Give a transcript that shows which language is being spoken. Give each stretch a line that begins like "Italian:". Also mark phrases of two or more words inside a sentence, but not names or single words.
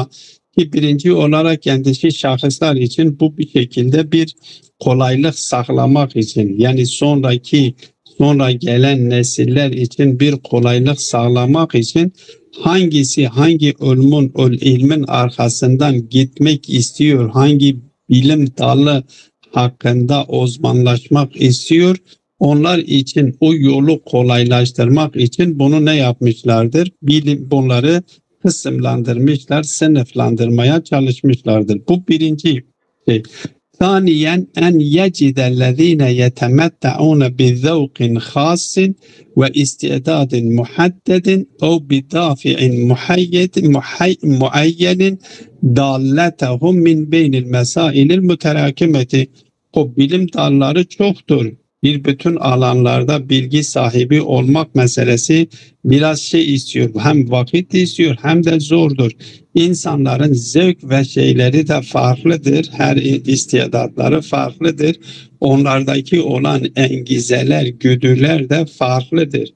Turkish: Ki birinci olarak kendisi şahıslar için bu bir şekilde bir kolaylık sağlamak için, yani sonra gelen nesiller için bir kolaylık sağlamak için hangi ilmin arkasından gitmek istiyor, hangi bilim dalı hakkında uzmanlaşmak istiyor, onlar için o yolu kolaylaştırmak için bunu yapmışlardır? Bunları kısımlandırmışlar, sınıflandırmaya çalışmışlardır. Bu birinci şey.
Arabic: ثانيا أن يجد الذين يتمتعون بذوق خاص واستعداد محدد أو بدافع معين ضالتهم من بين المسائل المتراكمة.
Turkish: O bilim dalları çoktur. Bir bütün alanlarda bilgi sahibi olmak meselesi biraz şey istiyor. Hem vakit istiyor hem de zordur. İnsanların zevk ve şeyleri de farklıdır. Her istidatları farklıdır. Onlardaki olan engizeler, güdüler de farklıdır.